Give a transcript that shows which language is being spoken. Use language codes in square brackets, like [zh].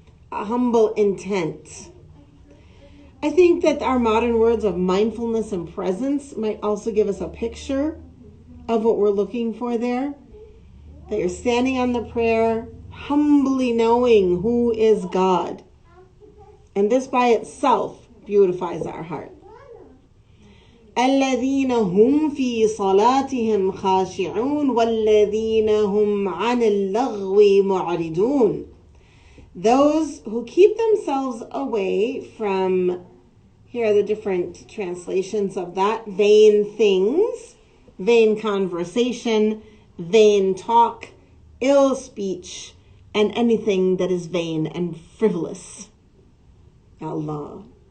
[en] A humble intent. I think that our modern words of mindfulness and presence might also give us a picture of what we're looking for there. That you're standing on the prayer, humbly knowing who is God. And this by itself beautifies our heart. [ar] الذين هم في صلاتهم خاشعون والذين هم عن اللغو معرضون. [en] Those who keep themselves away from, here are the different translations of that, vain things, vain conversation, vain talk, ill speech, and anything that is vain and frivolous. Allah.